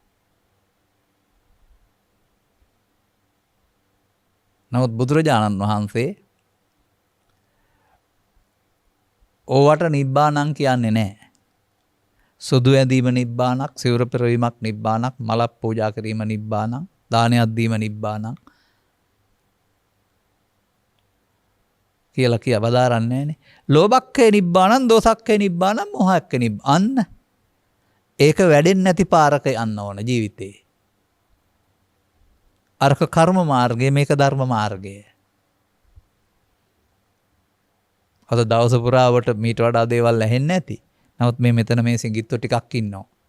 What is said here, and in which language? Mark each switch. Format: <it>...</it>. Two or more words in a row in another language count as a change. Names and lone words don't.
<si>නමුත් බුදුරජාණන් වහන්සේ ඕවට නිබ්බානං කියන්නේ නැහැ. සුදු ඇඳීම නිබ්බානක්, සිවුර පෙරවීමක් නිබ්බානක්, මලක් පූජා කිරීම නිබ්බානක්, දානයක් දීම නිබ්බානක් කියලා වදාරන්නේ නැහනේ.</si> <pi>ලෝභක්ඛේ නිබ්බානං, දෝසක්ඛේ නිබ්බානං, මොහක්ඛේ නිබ්බානං.</pi> <si>ඒක වැඩෙන්නේ නැති පාරක යන්න ඕන ජීවිතේ. අරක කර්ම මාර්ගය, මේක ධර්ම මාර්ගය. අද දවස පුරාවට මීට වඩා දේවල් ඇහෙන්නේ නැති. නමුත් මෙතන මේ සිඟිත්තු ටිකක් ඉන්නවා.</si>